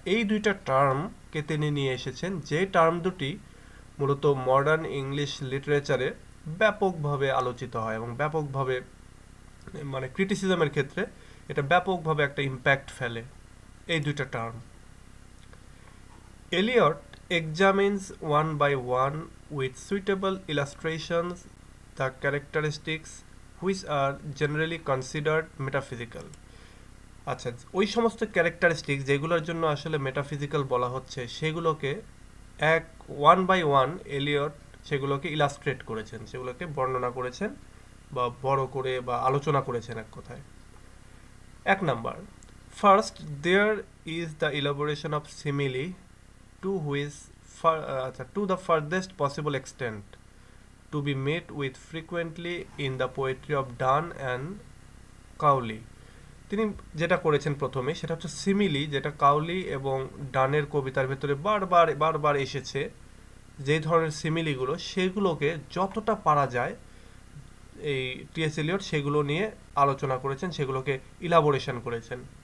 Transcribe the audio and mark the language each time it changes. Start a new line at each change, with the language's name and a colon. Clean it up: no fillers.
Bangla: এই দুইটা টার্মকে তিনি নিয়ে এসেছেন, যে টার্ম দুটি মূলত মডার্ন ইংলিশ লিটারেচারে ব্যাপকভাবে আলোচিত হয় এবং ব্যাপকভাবে, মানে ক্রিটিসিজমের ক্ষেত্রে এটা ব্যাপকভাবে একটা ইম্প্যাক্ট ফেলে, এই দুইটা term.
English: Eliot examines one by one with suitable illustrations the characteristics which are generally considered metaphysical.
Bangla: আচ্ছা, ওই সমস্ত ক্যারেক্টারিস্টিক্স যেগুলোর জন্য আসলে মেটাফিজিক্যাল বলা হচ্ছে, সেগুলোকে
English: one by one
Bangla: এলিয়ট সেগুলোকে ইলাস্ট্রেট করেছেন, সেগুলোকে বর্ণনা করেছেন বা বড় করে বা আলোচনা করেছেন এক কথায়। এক number,
English: First there is the elaboration of simile to which to the farthest possible extent to be met with frequently in the poetry of Donne and Cowley.
Bangla: তিনি যেটা করেছেন প্রথমে সেটা হচ্ছে সিমিলি, যেটা কাউলি এবং ডানের কবিতার ভেতরে বারবার এসেছে। যে ধরনের সিমিলিগুলো, সেগুলোকে যতটা পারা যায় এই টি.এস. এলিয়ট সেগুলো নিয়ে আলোচনা করেছেন, সেগুলোকে ইলাবোরেশন করেছেন।